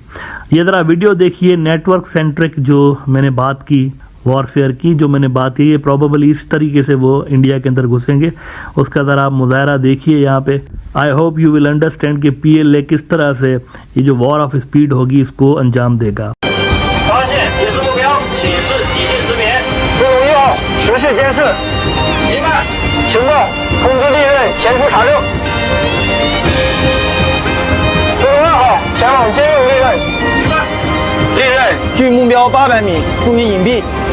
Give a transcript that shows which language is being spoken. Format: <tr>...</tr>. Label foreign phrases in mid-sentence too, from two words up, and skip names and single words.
<ur>یہ ذرا ویڈیو دیکھیے,</ur> <en>network centric</en> <ur>جو میں نے بات کی، وارفیئر کی جو میں نے بات کی، یہ پرابیبلی اس طریقے سے وہ انڈیا کے اندر گھسیں گے، اس کا ذرا آپ مظاہرہ دیکھیے یہاں پے.</ur> <en>I hope you will understand</en> <ur>کہ PLA کس طرح سے یہ جو</ur> <en>war of speed</en> <ur>ہوگی اس کو انجام دے گا.</ur> <zh>持续监视，明白。情报，通知利刃前出查证。陆东2号前往接应利刃。明白。利刃距目标800米，注意隐蔽。</zh>